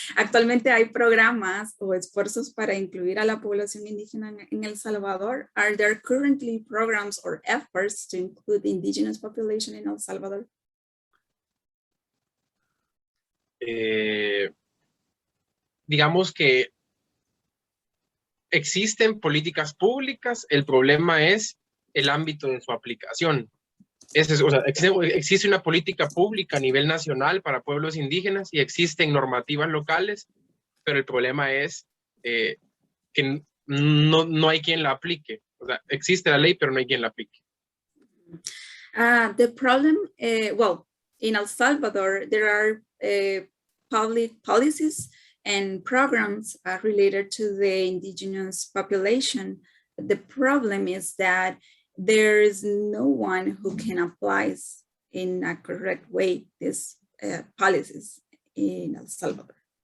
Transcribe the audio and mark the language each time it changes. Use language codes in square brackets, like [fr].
[es] Actualmente hay programas o esfuerzos para incluir a la población indígena en El Salvador. [en] Are there currently programs or efforts to include the indigenous population in El Salvador? [es] Digamos que existen políticas públicas, el problema es el ámbito de su aplicación. O sea, existe una política pública a nivel nacional para pueblos indígenas y existen normativas locales, pero el problema es que no hay quien la aplique. O sea, existe la ley, pero no hay quien la aplique. [en] The problem, well, in El Salvador, there are public policies and programs related to the indigenous population. The problem is that there is no one who can apply in a correct way these policies in El Salvador.